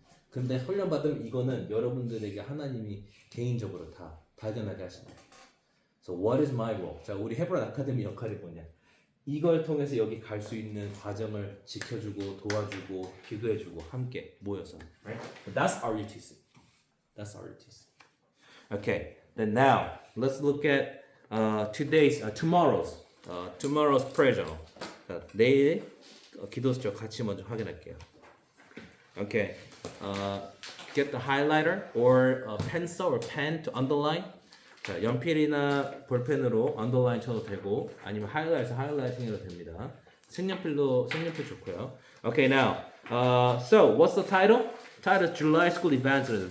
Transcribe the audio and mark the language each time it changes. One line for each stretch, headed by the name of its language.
Korean: 근데 훈련받으면 이거는 여러분들에게 하나님이 개인적으로 다 발견하게 하신다.
English: So what is my role?
Korean: 자, 우리 헤브론 아카데미 역할이 뭐냐? 이걸 통해서 여기 갈 수 있는 과정을 지켜주고 도와주고 기도해주고 함께 모여서,
English: right? That's our UTC. That's our UTC. Okay. Then now let's look at tomorrow's prayer journal.
Korean: 자, 내일 기도수첩 같이 먼저 확인할게요.
English: Okay. Get the highlighter or a pencil or pen to underline.
Korean: 자, 연필이나 볼펜으로 underline 쳐도 되고 아니면 하이라이팅해도 됩니다. 색연필 좋고요.
English: Okay, now, so what's the title? Title is July School Evangelism.